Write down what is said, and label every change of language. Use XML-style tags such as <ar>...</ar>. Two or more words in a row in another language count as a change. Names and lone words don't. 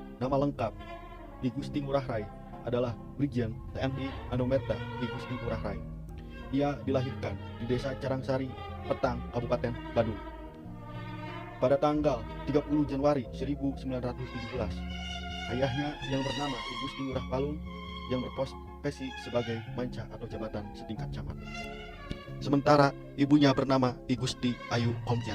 <id>Nama lengkap I Gusti Ngurah Rai adalah Brigjen TNI Anumerta I Gusti Ngurah Rai. Ia dilahirkan di Desa Carangsari, Petang, Kabupaten Badung, pada tanggal 30 Januari 1917. Ayahnya yang bernama I Gusti Ngurah Palung yang berprofesi sebagai manca atau jabatan setingkat camat. Sementara ibunya bernama I Gusti Ayu Komjang.</id>